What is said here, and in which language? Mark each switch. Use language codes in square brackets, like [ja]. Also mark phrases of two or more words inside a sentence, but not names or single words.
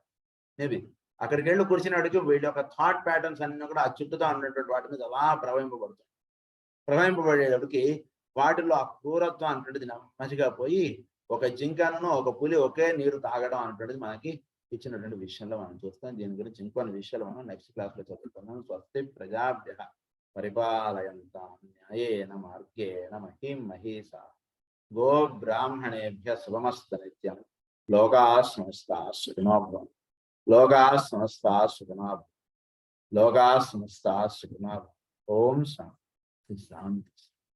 [te] మేబీ అక్కడికి వెళ్ళి కూర్చున్నవాడికి వీళ్ళ యొక్క [en] thought patterns [te] అన్ని కూడా ఆ చుట్టూతో ఉన్నటువంటి వాటి మీద అలా ప్రవహింపబడేటప్పటికి వాటిలో ఆ క్రూరత్వం అనేటువంటిది నెమ్మదిగా పోయి ఒక జింకను ఒక పులి ఒకే నీరు తాగడం అనేటువంటిది మనకి ఇచ్చినటువంటి విషయంలో మనం చూస్తాం. దీని గురించి ఇంకొన్ని విషయాలు మనం [en] next class [te] లో చదువుతున్నాం. [sa] స్వస్తి ప్రజాభ్యః పరిపాలయంతాం న్యాయేన మార్గేణ మహీం మహీషా గో బ్రాహ్మణేభ్యః శుభమస్తు నిత్యం. లోకాః సమస్తాః సుఖినో భవంతు. లోకాః సమస్తాః సుఖినో భవంతు. లోకాః సమస్తాః సుఖినో భవంతు. ఓం శాంతి శాంతి.